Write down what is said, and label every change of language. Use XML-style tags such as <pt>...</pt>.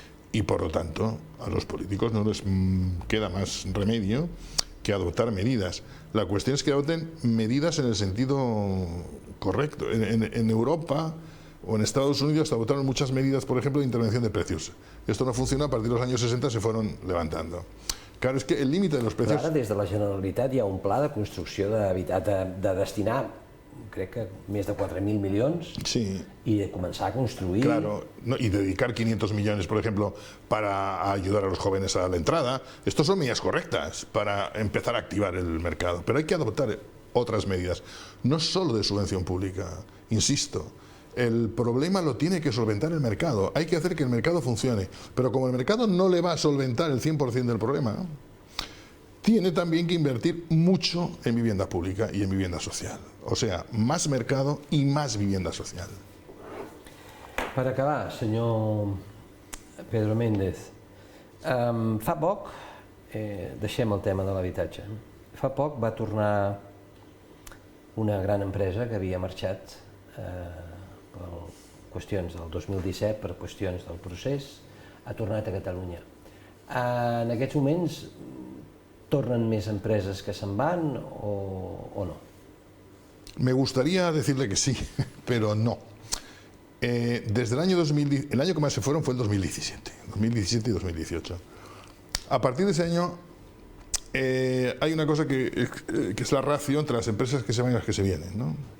<es>Y por lo tanto, a los políticos no les queda más remedio que adoptar medidas. La cuestión es que adopten medidas en el sentido correcto. En Europa o en Estados Unidos se adoptaron muchas medidas, por ejemplo, de intervención de precios. Esto no funcionó, a partir de los años 60 se fueron levantando. Claro, es que el límite de los precios...</es> <ca>Però ara, des de la Generalitat, hi ha un pla de construcció d'habitat, de destinar, crec que més de 4.000 milions,</ca> <es>y de comenzar a construir... Claro, y dedicar 500 millones, por ejemplo, para ayudar a los jóvenes a la entrada. Estos son medidas correctas para empezar a activar el mercado, pero hay que adoptar otras medidas, no solo de subvención pública, insisto. El problema lo tiene que solventar el mercado, hay que hacer que el mercado funcione, pero como el mercado no le va a solventar el 100% del problema, tiene también que invertir mucho en vivienda pública y en vivienda social. O sea, más mercado y más vivienda social.</es> <ca>Per acabar, senyor Pedro Méndez, fa poc, deixem el tema de l'habitatge, fa poc va tornar una gran empresa que havia marxat per qüestions del 2017, per qüestions del procés, ha tornat a Catalunya. En aquests moments tornen més empreses que se'n van o no?</ca> <es>Me gustaría decirle que sí, pero no. Desde el año que más se fueron fue el 2017 y 2018. A partir de ese año hay una cosa que es la ratio entre las empresas que se van y las que se vienen, ¿no?</es>